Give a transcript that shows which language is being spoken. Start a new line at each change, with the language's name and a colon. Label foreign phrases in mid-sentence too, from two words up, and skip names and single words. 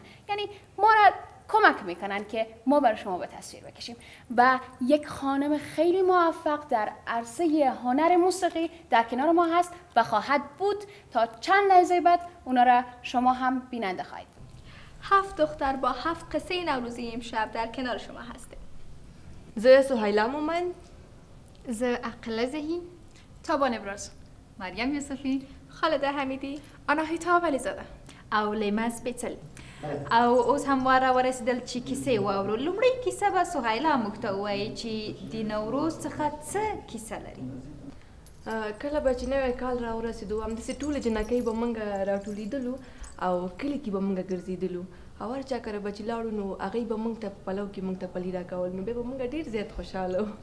Persian: یعنی ما را کمک میکنن که ما برای شما به تصویر بکشیم. و یک خانم خیلی موفق در عرصه هنر موسیقی در کنار ما هست و خواهد بود تا چند لحظه بعد اونا را شما هم بیننده خواهید. 7 دختر با 7 قصه نوروزی امشب در کنار شما هستیم.
Pashto: زه سهیلا مومن، زه عقل زهی، تابان ابراز، مریم یوسفی، خالده حمیدی، آناهیتا ولیزاده او لیما سپیڅل. او اوس هم واره رسیدل چې کیسې واورو. لومړی کیسه به سهیلا موږ ته ووایي چې د نوروز څخه څه کیسه لري. کله به چې نوی کال راورسېدو همداسې ټولې جنکۍ به موږ راټولېدلو او کلي کې به موږ ګرځېدلو او هر چا کره به چې لاړو نو هغوی به موږ ته په پلو کې موږ ته پلي راکول نو بیا به موږ ډېر زیات خوشحاله وو.